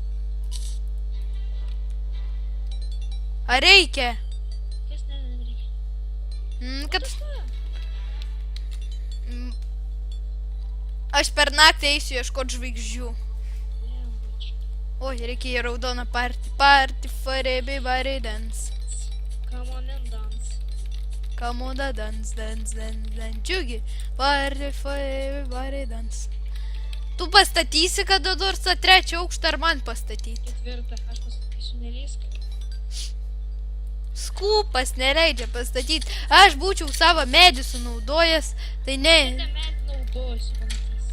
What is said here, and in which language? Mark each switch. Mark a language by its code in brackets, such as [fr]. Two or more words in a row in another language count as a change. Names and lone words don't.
[lt] Ar reikia? Kas nereikia? Kad... Aš per naktį eisiu ieškot žvaigždžių. Oi, reikia į raudoną party. [en] Party for everybody dance. Come on and dance. Come on, dance. Džiugi. Party for everybody dance. [lt] Tu pastatysi kada nors tą 3 aukštą ar man pastatyti? 4. Aš pasakysiu nelyską. Skūpas neleidžia pastatyti. Aš būčiau savo medį sunaudojęs. Tai ne. Šitą medį naudosiu, pamatysi.